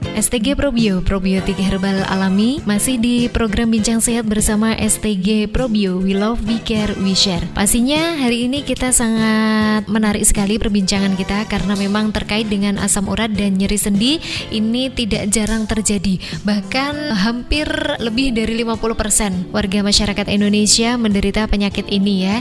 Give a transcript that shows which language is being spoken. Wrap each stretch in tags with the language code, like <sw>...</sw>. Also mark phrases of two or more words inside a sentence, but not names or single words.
<id>STG Probio, probiotik herbal alami. Masih di program Bincang Sehat bersama STG Probio.</id> <en>We love, we care, we share.</en> <id>Pastinya hari ini kita sangat menarik sekali perbincangan kita karena memang terkait dengan asam urat dan nyeri sendi. Ini tidak jarang terjadi. Bahkan hampir lebih dari 50% warga masyarakat Indonesia menderita penyakit ini ya.</id>